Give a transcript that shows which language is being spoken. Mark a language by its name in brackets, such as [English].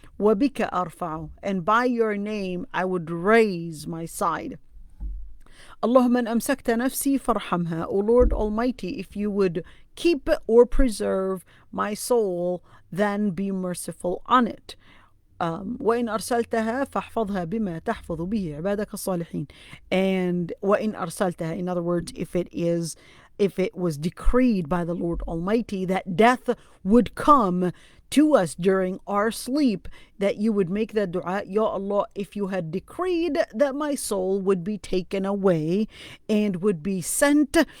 [Arabic] وَبِكَ أَرْفَعُ, [English] and by your name I would raise my side. [Arabic] Allahumma amsakta nafsi farhamha, [English] O Lord Almighty, if you would keep or preserve my soul, then be merciful on it. [Arabic] وإن أرسلتها فاحفظها بما تحفظ به عبادك الصالحين. [English] And [Arabic] وإن أرسلتها, [English] in other words, if it was decreed by the Lord Almighty that death would come to us during our sleep, that you would make that dua, Ya Allah, if you had decreed that my soul would be taken away and would be sent